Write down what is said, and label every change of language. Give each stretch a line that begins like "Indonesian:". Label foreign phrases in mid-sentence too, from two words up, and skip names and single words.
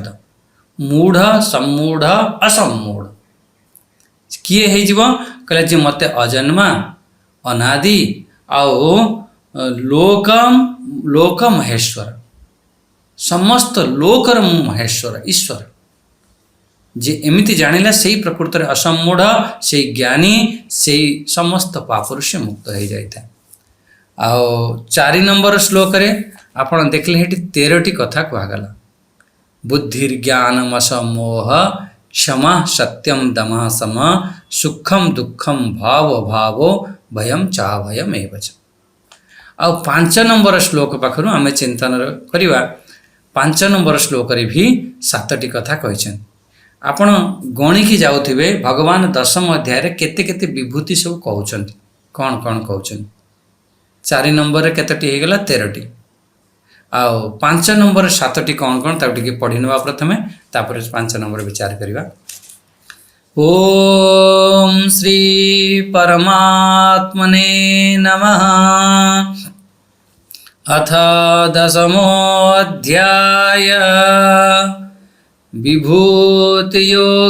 Odia: ମୂଢ଼ ସମ୍ମୂଢ଼ ଅସମୂଢ଼ କିଏ ହୋ କହିଲେ ଯେ ମତେ ଅଜନ୍ମା ଅନାଦି ଆଉ ଲୋକ ମହେଶ୍ୱର ସମସ୍ତ ଲୋକର ମହେଶ୍ୱର ଈଶ୍ୱର ଯେ ଏମିତି ଜାଣିଲା ସେ ପ୍ରକୃତ ରେ ଅସମୂଢ଼ ସେ ଜ୍ଞାନୀ ସେ ସମସ୍ତ ପାପରୁ ସେ
Hindi: मुक्त हो जाता है।
Odia: ଆଉ 4 ନମ୍ବର ଶ୍ଳୋକ ରେ ଆପଣ ଦେଖିଲେ ହେଟି 13ଟି କଥା କୁହାଗଲା।
Sanskrit: बुद्धिर्ज्ञानम असमोह क्षमा सत्यम दमः सम सुखम दुखम भाव भावो भयम चाभयम एवच।
Odia: ଆ 5 ନମ୍ବର ଶ୍ଳୋକ ପାଖରୁ ଆମେ ଚିନ୍ତନ କରିବା। 5 ନମ୍ବର ଶ୍ଳୋକ ରେ ଭି 7ଟି କଥା କହିଛନ୍ତି। ଆପଣ ଗଣିକି ଯାଉଥିବେ ଭଗବାନ 10ମ ଅଧ୍ୟାୟ ରେ କେତେ କେତେ ବିଭୂତି ସବୁ କହୁଛନ୍ତି, କଉଣ କଉଣ କହୁଛନ୍ତି। 4 ନମ୍ବର ରେ କେତେଟି ହେଲା 13ଟି। ଆଉ 5 ନମ୍ବର 7ଟି କଉଣ କଉଣ ତାହା ଟିକେ ପଢ଼ି ନବା ପ୍ରଥମେ, ତାପରେ 5 ନମ୍ବର ବିଚାର କରିବା।
Sanskrit: ओम श्री परमात्मने नमः। अथ 10मोऽध्याय विभूति योग।